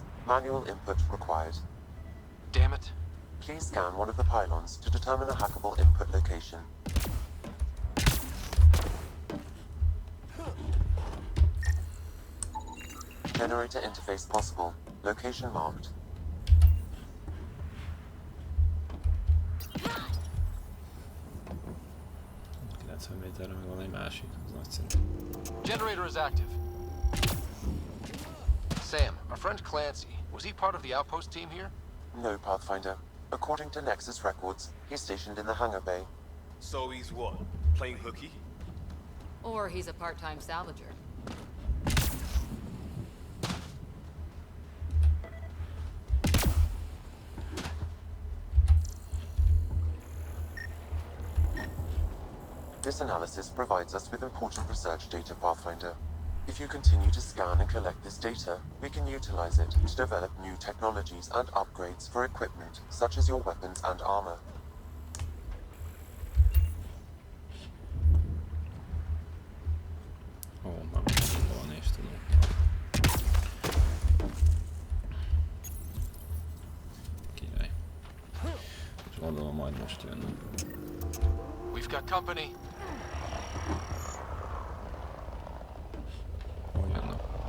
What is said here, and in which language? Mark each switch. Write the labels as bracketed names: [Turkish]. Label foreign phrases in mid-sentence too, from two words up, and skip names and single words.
[English] Manual input required. Damn it. Please scan one of the pylons to determine a hackable input location. Generator interface possible. Location marked. [Hungarian] Méterre meg van egy másik, az nagyszerű. [English] Generator is active. Sam, our friend Clancy, was he part of the outpost team here? No, Pathfinder. According to Nexus records, he's stationed in the hangar bay. So he's what? Playing hooky? Or he's a part-time salvager. This analysis provides us with important research data, Pathfinder. If you continue to scan and collect this data, we can utilize it to develop new technologies and upgrades for equipment, such as your weapons and armor. [Hungarian] Ó, már van és tudom. Király. És gondolom majd most jönnek. [English] We've got company. [Hungarian] Hol jönnek?